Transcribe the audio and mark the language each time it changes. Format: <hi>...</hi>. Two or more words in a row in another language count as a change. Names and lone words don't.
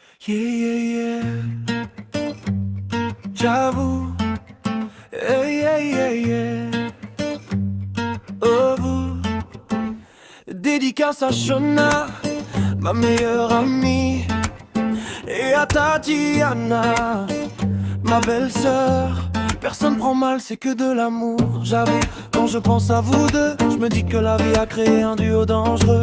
<en>Yeah, yeah, yeah.</en> <fr>J'avoue.</fr> <en>Yeah, yeah, yeah, yeah.</en> <fr>Oh, vous. Dédicace à Shona, ma meilleure amie, et à Tatiana, ma belle-sœur. Personne prend mal, c'est que de l'amour. J'avoue, quand je pense à vous deux, je me dis que la vie a créé un duo dangereux.</fr>